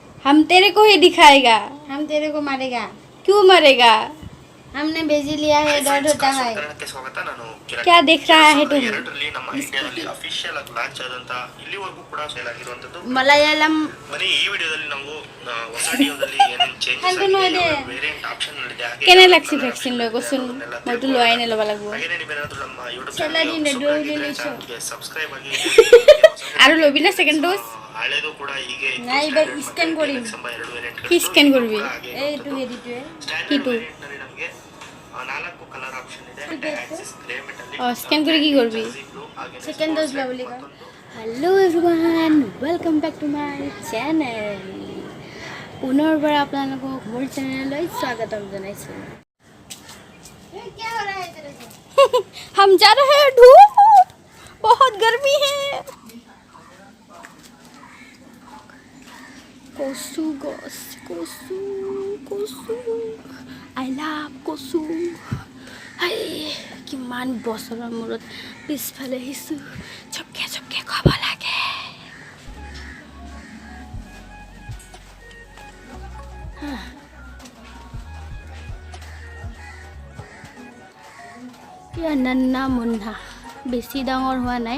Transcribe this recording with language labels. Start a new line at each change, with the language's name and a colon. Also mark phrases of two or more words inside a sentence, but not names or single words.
Hindi: हम तेरे को ही दिखाएगा, हम तेरे को मारेगा। क्यों मरेगा? हमने भेज लिया है, दर्द होता है। क्या देख रहा है तुम? ಮಲಯಾಳಂ
Assamese: কেনে লাগছি ভ্যাকসিন লৈ কচোন? মইতো লোৱাই নাই, ল'ব লাগিব। আৰু ল'বি না
English: second dose?
Assamese: নাই, এইবাৰ স্কেন কৰিম। কি স্কেন কৰিবি? এইটো হেৰিটোৱে কিটো? অঁ, স্কেন কৰি কি কৰিবি?
English: second dose
Assamese: লোৱা বুলি কয়।
English: Hello everyone, welcome back to my channel.
Assamese: পুনৰবাৰ আপোনালোকক মোৰ চেনেললৈ স্বাগতম জনাইছোঁ।
Hindi: हम जा रहे हैं धूप, बहुत गर्मी है।
Assamese: কচু গছ, কচু কচু,
English: I love
Assamese: কচু। হাই, কিমান বছৰৰ মূৰত পিছফালে আহিছোঁ। চপকে চপকে খাব লাগে। এয়া নান্না মুন্না, বেছি ডাঙৰ হোৱা নাই।